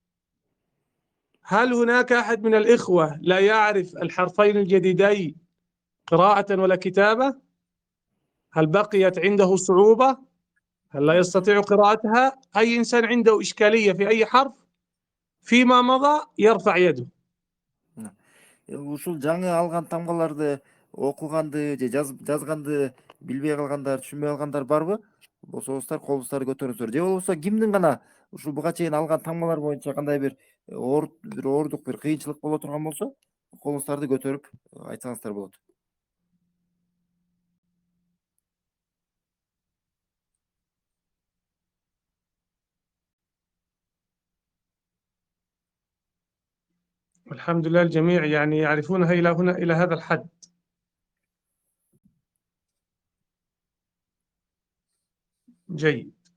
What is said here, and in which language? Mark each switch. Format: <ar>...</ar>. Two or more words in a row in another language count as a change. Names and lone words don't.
<ar>هل هناك أحد من الإخوة لا يعرف الحرفين الجديدين قراءة ولا كتابة؟ هل بقيت عنده صعوبة؟ هل لا يستطيع قراءتها؟ أي إنسان عنده إشكالية في أي حرف فيما مضى يرفع يده.</ar> <ky>Ушул жаңы алган тамгаларды окуганды же жазганды билбей калгандар, түшүнбөй калгандар барбы? Болсоңуздар колуңуздарды көтөрүңүздөр. Же болбосо кимдин гана ушул буга чейин алган тамгалар боюнча кандай бир оордук, бир кыйынчылык боло турган болсо, колуңуздарды көтөрүп айтсаңыздар болот.</ky> <ar>الحمد لله الجميع يعني يعرفونها إلى هنا، إلى هذا الحد. جيد.</ar>